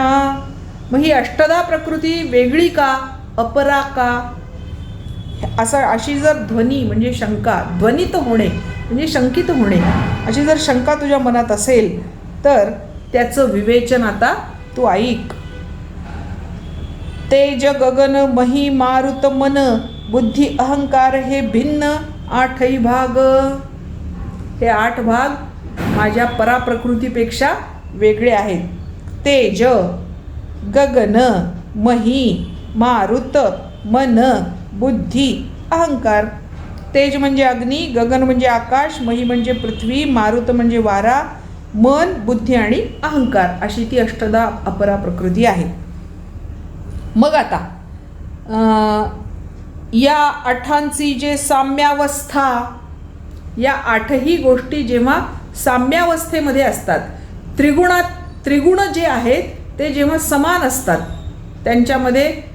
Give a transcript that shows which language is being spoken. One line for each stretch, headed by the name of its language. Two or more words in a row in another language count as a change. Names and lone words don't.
Marathi: मग ही अष्टधा प्रकृती वेगळी का, अपरा का, अशी जर ध्वनी म्हणजे शंका, ध्वनित होणे म्हणजे शंकित होणे, अशी जर शंका तुझ्या मनात असेल तर त्याचं विवेचन आता तू ऐक. तेज गगन मही मारुत मन, बुद्धी अहंकार हे भिन्न आठही भाग. हे 8 भाग माझ्या पराप्रकृतीपेक्षा वेगळे आहेत. तेज, गगन, मही, मारुत, मन, बुद्धी, अहंकार. तेज म्हणजे अग्नी, गगन म्हणजे आकाश, मही म्हणजे पृथ्वी, मारुत म्हणजे वारा, मन, बुद्धी आणि अहंकार अशी ती अष्टधा अपरा प्रकृती आहे. मग आता या आठांची जे साम्यावस्था, या आठही गोष्टी जेव्हा साम्यावस्थेमध्ये असतात, त्रिगुण जे आहेत ते जेव्हा समान असतात, त्यांच्यामध्ये